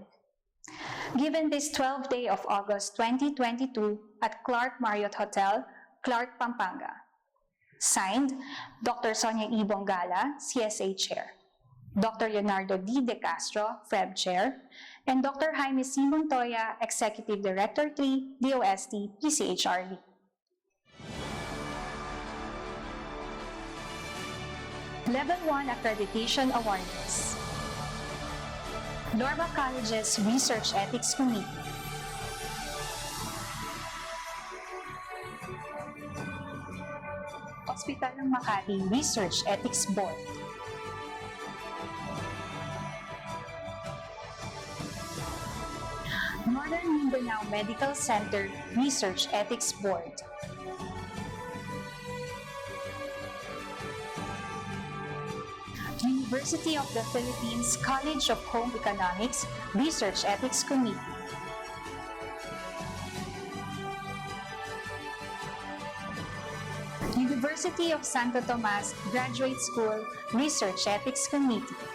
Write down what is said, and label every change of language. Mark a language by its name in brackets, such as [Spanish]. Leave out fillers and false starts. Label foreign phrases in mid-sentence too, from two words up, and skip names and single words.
[English] Given this 12th day of August 2022 at Clark Marriott Hotel, Clark, Pampanga. Signed, Dr. Sonia E. Bongala, CSA Chair, Dr. Leonardo D. De Castro, FREB Chair, and Dr. Jaime C. Montoya, Executive Director 3, DOST, PCHRD. Level 1 Accreditation Awardees. Norma College's Research Ethics Committee. Hospital ng Makati Research Ethics Board. Northern Mindanao Medical Center Research Ethics Board. University of the Philippines College of Home Economics Research Ethics Committee. University of Santo Tomas Graduate School Research Ethics Committee.